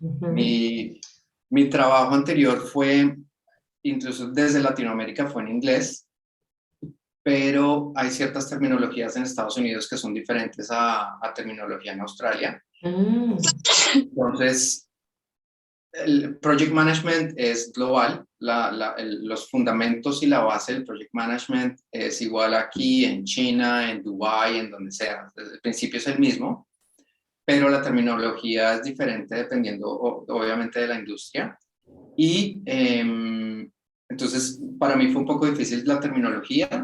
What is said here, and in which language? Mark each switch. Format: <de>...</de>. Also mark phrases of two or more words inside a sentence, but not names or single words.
<es>mi trabajo anterior fue, incluso desde Latinoamérica, fue en inglés, pero hay ciertas terminologías en Estados Unidos que son diferentes a terminología en Australia. Entonces, el</es> <en>project management</en> <es>es global, los fundamentos y la base del</es> <en>project management</en> <es>es igual aquí, en China, en Dubái, en donde sea. Desde el principio es el mismo, pero la terminología es diferente dependiendo obviamente de la industria. Y entonces para mí fue un poco difícil la terminología.</es>